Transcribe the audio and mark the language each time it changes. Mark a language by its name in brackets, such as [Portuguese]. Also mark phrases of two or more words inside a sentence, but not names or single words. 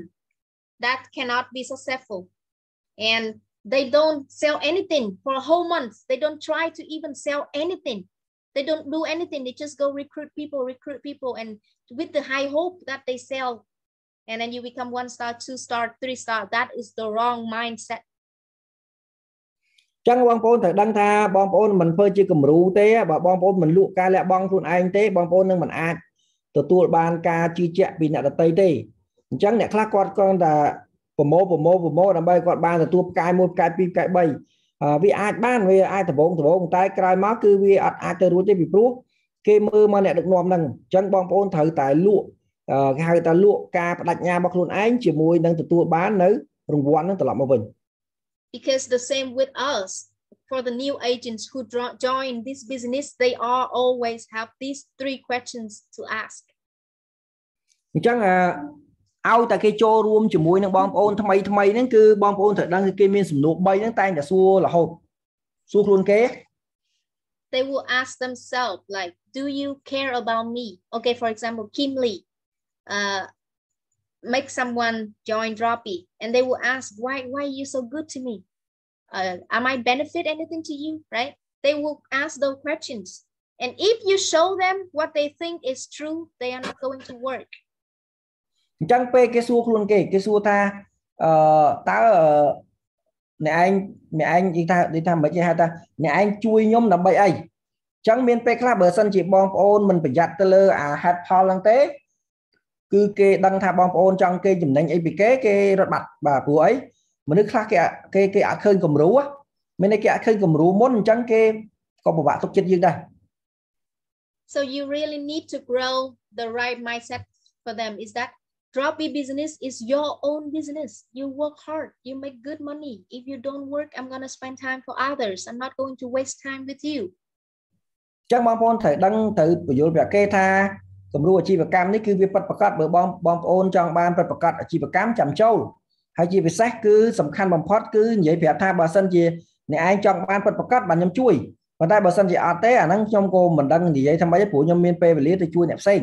[English] That cannot be successful, and they don't sell anything for a whole month. They don't try to even sell anything. They don't do anything. They just go recruit people and with the high hope that they sell, and then you become 1 star, 2 star, 3 star. That is the wrong mindset. [Khmer] ចឹងបងប្អូនត្រូវដឹងថាបងប្អូនមិនធ្វើជាគំរូទេបើបងប្អូនមិនលក់ការលះបង់ខ្លួនឯងទេបងប្អូននឹងមិនអាចទទួលបានការជឿជាក់ពីអ្នកដទៃទេអញ្ចឹងអ្នកខ្លះគាត់គ្រាន់តែប្រមូលដើម្បីគាត់បានទទួលផ្កាយ1ផ្កាយ2ផ្កាយ3វាអាចបានវាអាចដបងតែក្រោយមកគឺវាអត់អាចទៅរួចទេពីព្រោះគេមើលមកអ្នកដឹកនាំហ្នឹងអញ្ចឹងបងប្អូនត្រូវតែលក់គេហៅថាលក់ការបដិញ្ញារបស់ខ្លួនឯងជាមួយនឹងទទួលបាននៅរង្វាន់ហ្នឹងត្រឡប់មកវិញ [English] Because the same with us. For the new agents who join this business, they are always have these 3 questions to ask. [Khmer] អញ្ចឹងឲ្យតែគេចូលរួមជាមួយនឹងបងប្អូនថ្មីហ្នឹងគឺបងប្អូនត្រូវដឹងគេមានសំណួរ3ហ្នឹងតែងតែសួររហូតសួរខ្លួនគេ [English] They will ask themselves like, do you care about me? Okay, for example, Kim Lee make someone join Droppy and they will ask, why are you so good to me? Am I benefit anything to you, right? They will ask those questions. And if you show them what they think is true, they are not going to work. [Khmer] អញ្ចឹងពេលគេសួរខ្លួនគេសួរថាតើអ្នកឯងនិយាយថាមិនចេះហៅថាអ្នកឯងជួយខ្ញុំដើម្បីអីអញ្ចឹងមានពេលខ្លះបើសិនជាបងប្អូនមិនប្រយ័ត្នទៅលើអា headផលហ្នឹងទេគឺគេដឹងថាបងប្អូនចង់គេចំណេញអីពីគេរត់បាត់បាទព្រោះអីមនុស្សខ្លះគេអត់ឃើញគំរូមានគេអត់ឃើញគំរូមុនអញ្ចឹងគេក៏ពិបាកទុកចិត្តយើងដែរ [English] So you really need to grow the right mindset for them is that Droppy business is your own business. You work hard, you make good money. If you don't work, I'm going to spend time for others. I'm not going to waste time with you. [Khmer] ចឹងបងប្អូនត្រូវដឹងទៅបញ្យល់ប្រាប់គេថាគំរូអាជីវកម្មនេះគឺវាពិតប្រាកដបើបងប្អូនចង់បានពិតប្រាកដអាជីវកម្មចាំចូលហើយជាពិសេសគឺសំខាន់បំផុតគឺនិយាយប្រាប់ថាបើសិនជាអ្នកឯងចង់បានពិតប្រាកដបាទខ្ញុំជួយប៉ុន្តែបើសិនជាអត់ទេអាហ្នឹងខ្ញុំក៏មិនដឹងនិយាយថាម៉េចព្រោះខ្ញុំមានពេលវេលាទៅជួយអ្នកផ្សេង